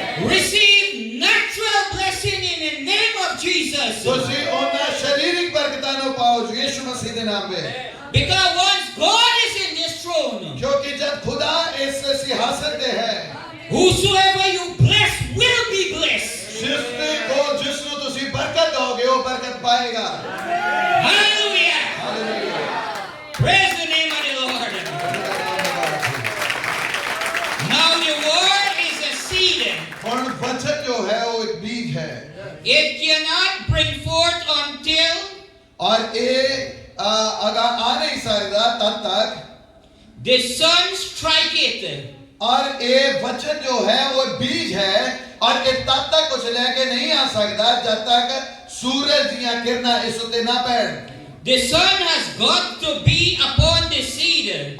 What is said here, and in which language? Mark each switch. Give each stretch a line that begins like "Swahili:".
English: Receive natural blessing in the name of Jesus.
Hindi: तुसी उन्हें शारीरिक बरकतां को पाओ जो यीशु मसीह के नाम में
English: Because once God is in this throne,
Hindi: क्योंकि जब खुदा इस सिंहासन पे है
English: whosoever you bless will be blessed.
Hindi: जिसको तुसी बरकत दोगे वो बरकत पाएगा
English: Hallelujah.
Hindi: Hallelujah
English: Praise the name of the Lord. Now the word is a seed.
Hindi: और वचन जो है वो एक बीज है
English: It cannot bring forth until
Hindi: और ये अगर आ नहीं सकता तब तक
English: the sun strike it.
Hindi: और ये वचन जो है वो बीज है और ये तब तक कुछ लेके नहीं आ सकता जब तक सूरज दियां किरणें इस उत्ते ना पैण
English: The sun has got to be upon the seed.